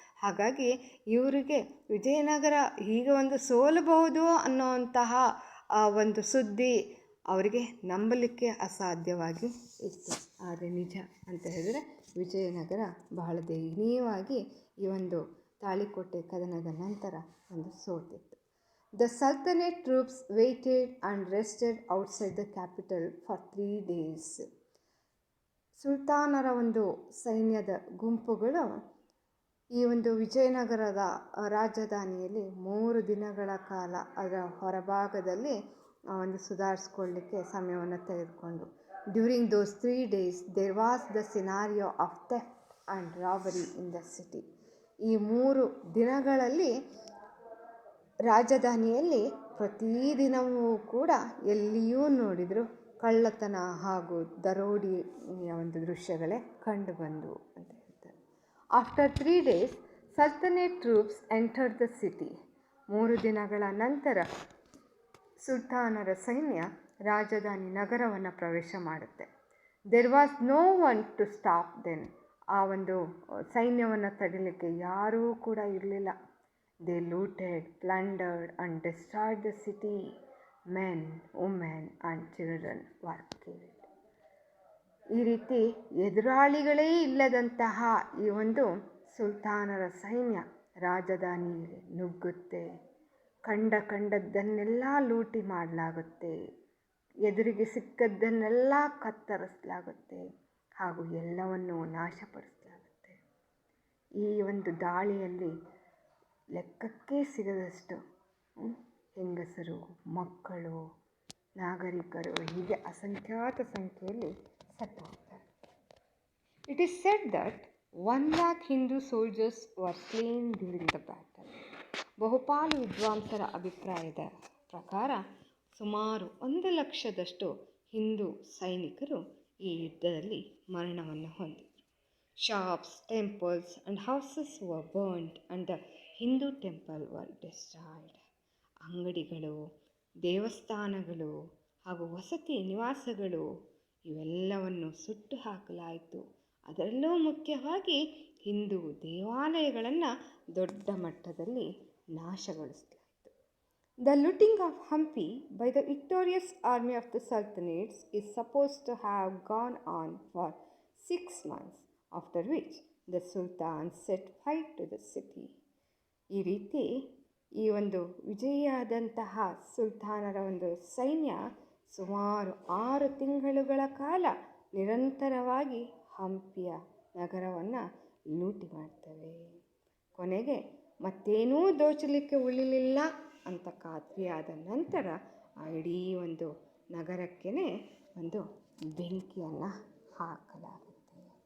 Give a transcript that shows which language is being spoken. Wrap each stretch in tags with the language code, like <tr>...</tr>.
<kn>ಹಾಗಾಗಿ ಇವರಿಗೆ ವಿಜಯನಗರ ಹೀಗೆ ಒಂದು ಸೋಲಬಹುದು ಅನ್ನೋವಂತಹ ಒಂದು ಸುದ್ದಿ ಅವರಿಗೆ ನಂಬಲಿಕ್ಕೆ ಅಸಾಧ್ಯವಾಗಿ ಇತ್ತು. ಆದರೆ ನಿಜ ಅಂತ ಹೇಳಿದರೆ ವಿಜಯನಗರ ಬಹಳ ದಯನೀಯವಾಗಿ ಈ ಒಂದು ತಾಳಿಕೋಟೆ ಕದನದ ನಂತರ ಒಂದು ಸೋತಿತ್ತು.</kn> <en>The Sultanate troops waited and rested outside the capital for 3 days.</en> <kn>ಸುಲ್ತಾನರ ಒಂದು ಸೈನ್ಯದ ಗುಂಪುಗಳು ಈ ಒಂದು ವಿಜಯನಗರದ ರಾಜಧಾನಿಯಲ್ಲಿ 3 ದಿನಗಳ ಕಾಲ ಅದರ ಹೊರಭಾಗದಲ್ಲಿ ಒಂದು ಸುಧಾರಿಸ್ಕೊಳ್ಳಿಕ್ಕೆ ಸಮಯವನ್ನು ತೆಗೆದುಕೊಂಡು.</kn> <en>During those 3 days there was the scenario of theft and robbery in the city.</en> <kn>ಈ 3 ದಿನಗಳಲ್ಲಿ ರಾಜಧಾನಿಯಲ್ಲಿ ಪ್ರತಿದಿನವೂ ಕೂಡ ಎಲ್ಲಿಯೂ ನೋಡಿದರೂ ಕಳ್ಳತನ ಹಾಗೂ ದರೋಡಿಯ ಒಂದು ದೃಶ್ಯಗಳೇ ಕಂಡುಬಂದವು ಅಂತ ಹೇಳ್ತಾರೆ.</kn> <en>After 3 days sultanate troops entered the city.</en> <kn>3 ದಿನಗಳ ನಂತರ ಸುಲ್ತಾನರ ಸೈನ್ಯ ರಾಜಧಾನಿ ನಗರವನ್ನು ಪ್ರವೇಶ ಮಾಡುತ್ತೆ.</kn> <en>There was no one to stop then.</en> <kn>ಆ ಒಂದು ಸೈನ್ಯವನ್ನು ತಡಿಲಿಕ್ಕೆ ಯಾರೂ ಕೂಡ ಇರಲಿಲ್ಲ.</kn> <en>They looted, plundered and destroyed the city. Men, women and children were killed.</en> <kn>ಈ ರೀತಿ ಎದುರಾಳಿಗಳೇ ಇಲ್ಲದಂತಹ ಈ ಒಂದು ಸುಲ್ತಾನರ ಸೈನ್ಯ ರಾಜಧಾನಿಯಲ್ಲಿ ನುಗ್ಗುತ್ತೆ. ಕಂಡದ್ದನ್ನೆಲ್ಲ ಲೂಟಿ ಮಾಡಲಾಗುತ್ತೆ. ಎದುರಿಗೆ ಸಿಕ್ಕದ್ದನ್ನೆಲ್ಲ ಕತ್ತರಿಸಲಾಗುತ್ತೆ ಹಾಗೂ ಎಲ್ಲವನ್ನೂ ನಾಶಪಡಿಸಲಾಗುತ್ತೆ. ಈ ಒಂದು ದಾಳಿಯಲ್ಲಿ ಲೆಕ್ಕಕ್ಕೆ ಸಿಗದಷ್ಟು ಹೆಂಗಸರು, ಮಕ್ಕಳು, ನಾಗರಿಕರು ಹೀಗೆ ಅಸಂಖ್ಯಾತ ಸಂಖ್ಯೆಯಲ್ಲಿ ಸತ್ತು ಹೋಗ್ತಾರೆ.</kn> <en>It is said that 1,00,000 Hindu soldiers were slain during the battle.</en> <kn>ಬಹುಪಾಲು ವಿದ್ವಾಂಸರ ಅಭಿಪ್ರಾಯದ ಪ್ರಕಾರ ಸುಮಾರು 1,00,000ದಷ್ಟು ಹಿಂದೂ ಸೈನಿಕರು ಈ ಯುದ್ಧದಲ್ಲಿ ಮರಣವನ್ನು ಹೊಂದಿದರು.</kn> <en>Shops, temples and houses were burned and the Hindu temple were destroyed.</en> <kn>ಅಂಗಡಿಗಳು, ದೇವಸ್ಥಾನಗಳು ಹಾಗೂ ವಸತಿ ನಿವಾಸಗಳು ಇವೆಲ್ಲವನ್ನು ಸುಟ್ಟು ಹಾಕಲಾಯಿತು. ಅದರಲ್ಲೂ ಮುಖ್ಯವಾಗಿ ಹಿಂದೂ ದೇವಾಲಯಗಳನ್ನು ದೊಡ್ಡ ಮಟ್ಟದಲ್ಲಿ ನಾಶಗೊಳಿಸಲಾಯಿತು.</kn> <en>The looting of Hampi by the victorious army of the Sultanates is supposed to have gone on for 6 months, after which the Sultan set fire to the city.</en> <kn>ಈ ರೀತಿ ಈ ಒಂದು ವಿಜಯಿಯಾದಂತಹ ಸುಲ್ತಾನರ ಒಂದು ಸೈನ್ಯ ಸುಮಾರು 6 ತಿಂಗಳುಗಳ ಕಾಲ ನಿರಂತರವಾಗಿ ಹಂಪಿಯ ನಗರವನ್ನು ಲೂಟಿ ಮಾಡ್ತವೆ. ಕೊನೆಗೆ ಮತ್ತೇನೂ ದೋಚಲಿಕ್ಕೆ ಉಳಿಲಿಲ್ಲ ಅಂತ ಖಾತ್ರಿಯಾದ ನಂತರ ಆ ಇಡೀ ಒಂದು ನಗರಕ್ಕೇ ಒಂದು ಬೆಂಕಿಯನ್ನು ಹಾಕಲಾಗುತ್ತೆ.</kn>